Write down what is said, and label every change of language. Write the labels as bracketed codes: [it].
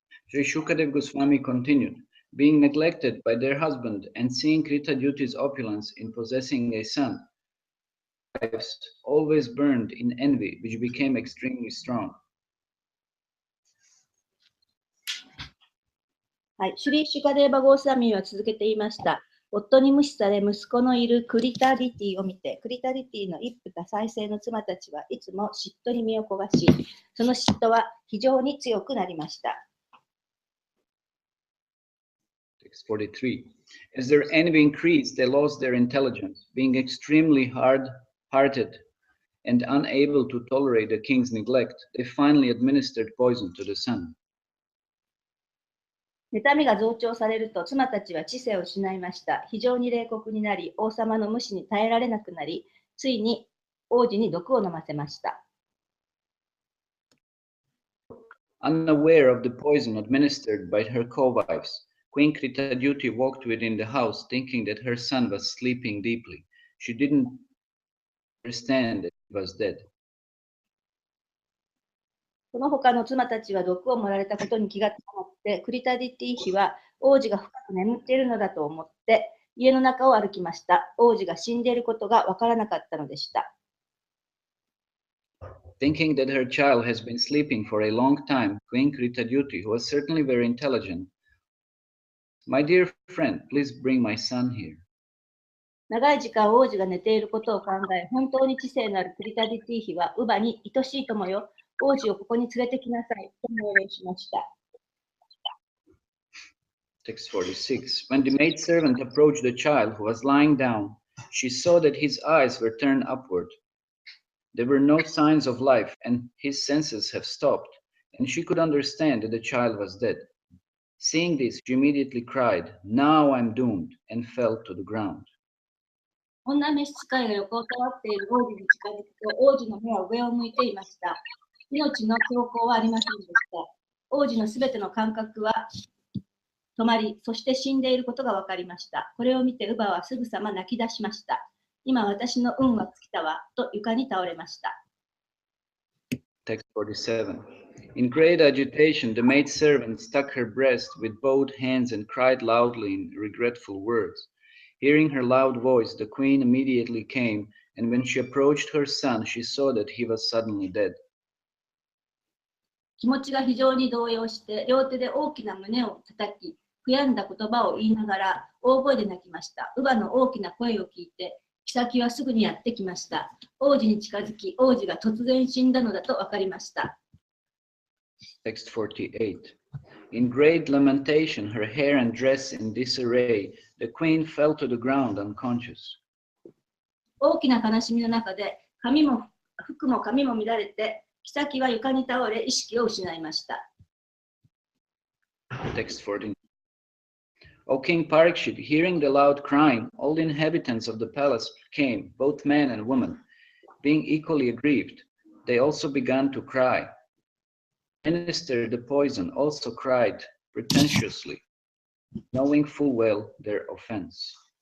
[en] Sri Shukadev Goswami continued, being neglected by their husband and seeing Krita Dyuti's opulence in possessing a son, wives always burned in envy, which became extremely strong. [ja] はい、シュリー・シュカデーバ・ゴースワミーは続けて言いました。夫に無視され息子のいるクリタディティを見て、クリタディティの一夫多妻制の妻たちはいつも嫉妬に身を焦がし、その嫉妬は非常に強くなりました。 [en] Text 43. As their envy increased, they lost their intelligence, being extremely hard-hearted and unable to tolerate the king's neglect. They finally administered poison to the son. [ja] 妬みが増長されると妻たちは知性を失いました。非常に冷酷になり、王様の無視に耐えられなくなり、ついに王子に毒を飲ませました。 [en] Unaware of the poison administered by her co-wives, Queen Kritadyuti walked within the house thinking that her son was sleeping deeply. She didn't understand that he was dead. [ja] その他の妻たちは毒を盛られたことに気がつかなくて、クリタディティ妃は王子が深く眠っているのだと思って家の中を歩きました。王子が死んでいることがわからなかったのでした。 [en] Thinking that her child has been sleeping for a long time, Queen Kritadyuti, who was certainly very intelligent, "My dear friend, please bring my son here." [ja] 長い時間王子が寝ていることを考え、本当に知性のあるクリタディティ妃は、乳母に愛しい友よ、王子をここに連れてきなさいと命令しました。 [en] Text 46. When the maidservant approached the child who was lying down, she saw that his eyes were turned upward. There were no signs of life, and his senses have stopped, and she could understand that the child was dead. Seeing this, she immediately cried, "Now I'm doomed," and fell to the ground. [ja] 女召使いが横をたわっている王子に近づくと、王子の目は上を向いていました。命の兆候はありませんでした。王子のすべての感覚は止まり、そして死んでいることが分かりました。これを見て、乳母はすぐさま泣き出しました。今私の運は尽きたわ、と床に倒れました。 [en] Text 47. In great agitation, the maidservant stuck her breast with both hands and cried loudly in regretful words. Hearing her loud voice, the queen immediately came, and when she approached her son, she saw that he was suddenly dead. [ja] 気持ちが非常に動揺して、両手で大きな胸を叩き、悔やんだ言葉を言いながら大声で泣きました。乳母の大きな声を聞いて、妃はすぐにやってきました。王子に近づき、王子が突然死んだのだと分かりました。 [en] Text 48. In great lamentation, her hair and dress in disarray, the queen fell to the ground unconscious. [ja] 大きな悲しみの中で、服も髪も乱れて、妃は床に倒れ、意識を失いました。 [en] Text 49. O King Parikshit, hearing the loud crying, all the inhabitants of the palace came, both men and women, being equally aggrieved. They also began to cry. The minister, the poison, also cried pretentiously, knowing full well their offense.